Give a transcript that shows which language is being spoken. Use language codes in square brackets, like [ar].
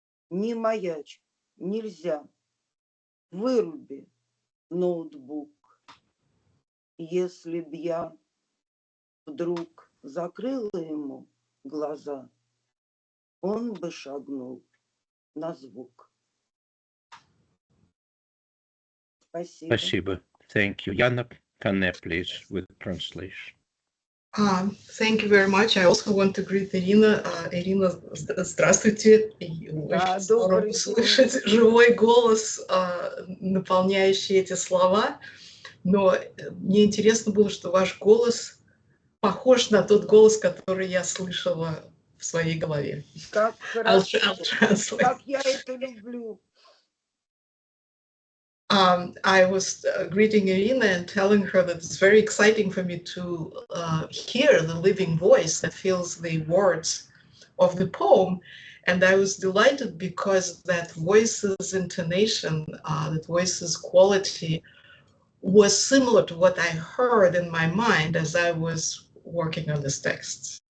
[ru] Не маячь, нельзя. Выруби ноутбук. Если б я вдруг закрыла ему глаза, он бы шагнул на звук. Спасибо. Спасибо. [en] Thank you. Yana Kane, please, with translation. Thank you very much. I also want to greet Irina. Irina, [ru] здравствуйте. Очень здорово слышать живой голос, наполняющий эти слова. Но мне интересно было, что ваш голос похож на тот голос, который я слышала в своей голове. Как хорошо, как я это люблю. [en] I was greeting Iryna and telling her that it's very exciting for me to hear the living voice that fills the words of the poem. And I was delighted because that voice's intonation, that voice's quality was similar to what I heard in my mind as I was working on this text.